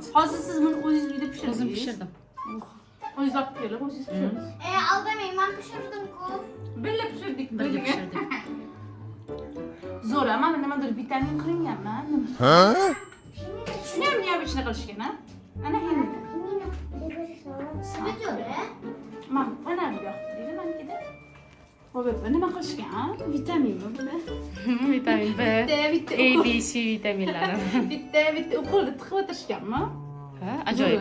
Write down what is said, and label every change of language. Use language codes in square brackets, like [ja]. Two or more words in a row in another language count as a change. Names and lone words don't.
[uz] Hozir siz buni o'zingiz uyda pishirdingiz. O'zim pishirdim. O'zingiz olib kelib, o'zingiz pishirdingiz. [tr] Aldamayın ben pişirdim-ku. [uz] Birga pishirdik, Birga birga. pishirdik. Zo'r, mana nimadir vitamin qilinganman. Shuni ham neobычно qilishgan, ha? Ana endi. [tr] Sıvı diyor ya. [uz] Mana ana bu yoqda, manikida. Xo'p, nima qilishgan? Vitaminmi buni? Vitamin B, Bitta A, B, C vitaminlari. bitta ukolni tiqib o'tirishganmi? Ha, ajoyib.